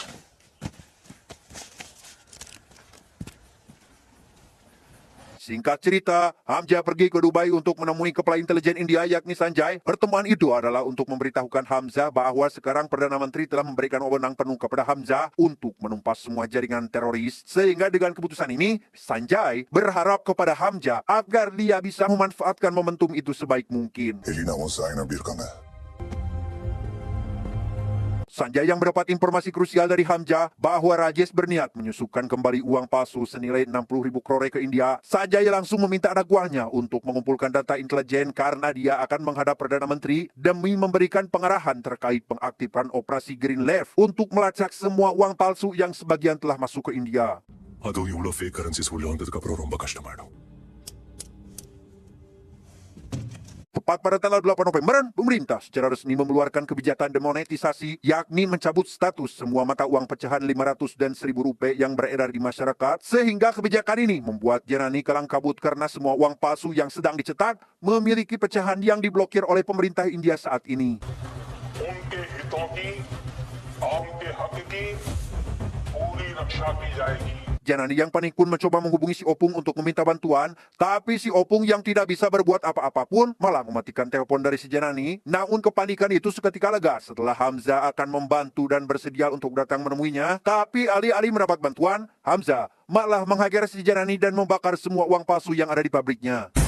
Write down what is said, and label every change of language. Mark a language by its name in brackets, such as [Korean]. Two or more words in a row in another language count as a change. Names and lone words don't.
[Indonesian] Singkat cerita, Hamzah pergi ke Dubai untuk menemui kepala intelijen India yakni Sanjay. Pertemuan itu adalah untuk memberitahukan Hamzah bahwa sekarang Perdana Menteri telah memberikan wewenang penuh kepada Hamzah untuk menumpas semua jaringan teroris. Sehingga dengan keputusan ini, Sanjay berharap kepada Hamzah agar dia bisa memanfaatkan momentum itu sebaik mungkin. [Tamil] எலினாவும் சாயன் அப்படி இருக்காங்க. [Indonesian] Sanjay yang mendapat informasi krusial dari Hamzah bahwa Rajesh berniat menyusupkan kembali uang palsu senilai 60.000 crore ke India. Sanjay langsung meminta anak buahnya untuk mengumpulkan data intelijen karena dia akan menghadap Perdana Menteri demi memberikan pengarahan terkait pengaktifan operasi Green Left untuk melacak semua uang palsu yang sebagian telah masuk ke India. [Tamil] அதுவும் இவ்வளோ [English] fake currencies [Tamil] உள்ள வந்ததுக்கு அப்புறம் ரொம்ப கஷ்டமாயிடும். [Indonesian] Tepat pada tanggal 8 November, pemerintah secara resmi mengeluarkan kebijakan demonetisasi, yakni mencabut status semua mata uang pecahan 500 dan 1.000 rupiah yang beredar di masyarakat, sehingga kebijakan ini membuat Janani kalang kabut karena semua uang palsu yang sedang dicetak memiliki pecahan yang diblokir oleh pemerintah India saat ini. [Hindi] उनके हितों की, कौम के हक की पूरी रक्षा की जाएगी. [Indonesian] Janani yang panik pun mencoba menghubungi si Opung untuk meminta bantuan, tapi si Opung yang tidak bisa berbuat apa-apa pun malah mematikan telepon dari si Janani. Namun kepanikan itu seketika lega setelah Hamzah akan membantu dan bersedia untuk datang menemuinya. Tapi alih-alih mendapat bantuan, Hamzah malah menghajar si Janani dan membakar semua uang palsu yang ada di pabriknya.